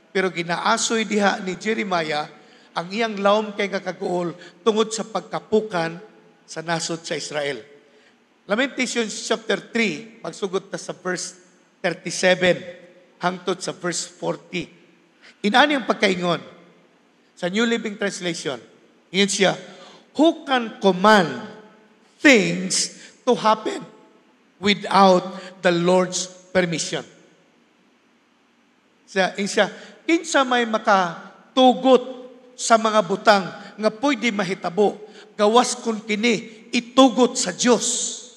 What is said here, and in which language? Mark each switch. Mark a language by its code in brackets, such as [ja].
[ceb] Pero ginaasoy diha ni Jeremiah ang iyang lawom kay kakaguol tungod sa pagkapukan sa nasod sa Israel. Lamentations chapter 3, magsugod ta sa verse 37 hangtod sa verse 40. Inani ang pagkaingon sa New Living Translation. Iyon siya, [en] who can command things to happen without the Lord's permission? [ceb] Siya, kinsa may makatugot sa mga butang nga pwede mahitabo, gawas kun kini itugot sa Dios.